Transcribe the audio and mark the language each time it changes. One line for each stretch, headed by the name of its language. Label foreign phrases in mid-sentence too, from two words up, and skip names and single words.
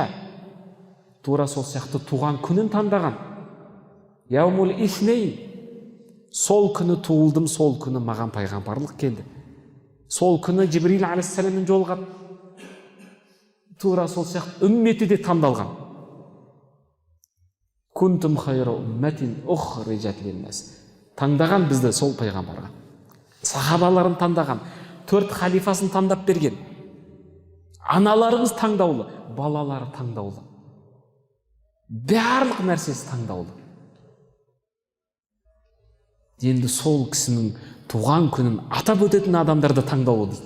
Kazakh: Тура сол сияқты туған күнін таңдаған.
Arabic: يوم الاثنين.
Kazakh: Сол күні туылдым, сол күні маған пайғамбарлық келді. Сол күні Жибрил алейхиссаламмен жолығады. Тура сол сияқты үмметі де таңдалған.
Arabic: كنتم خير أمة أخرجت للناس.
Kazakh: Таңдаған бізді сол пайғамбарға. Сахабаларын таңдаған, 4 халифасын таңдап берген. Аналарымыз таңдаулы, балалары таңдаулы. Барлық нәрсесі таңдаулы. Енді сол кісінің туған күнін атап өтетін адамдарды таңдаулы дейді.